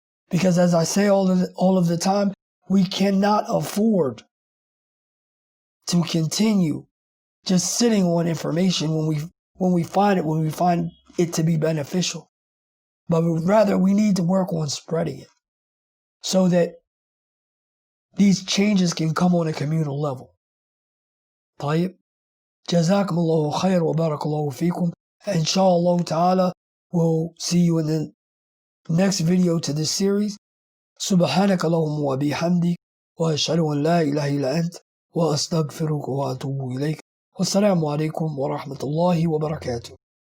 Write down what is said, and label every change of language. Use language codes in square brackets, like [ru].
[en] Because as I say all of the time, we cannot afford to continue just sitting on information when we find it to be beneficial. But rather, we need to work on spreading it so that these changes can come on a communal level. [ar] طيب. جزاكم الله خير وبارك الله فيكم. Inshallah ta'ala, [en] we'll see you in the next video to this series. [ar] سبحانك اللهم وبحمدك وأشهد أن لا إله إلا أنت وأستغفرك وأتوب إليك. والسلام عليكم ورحمة الله وبركاته.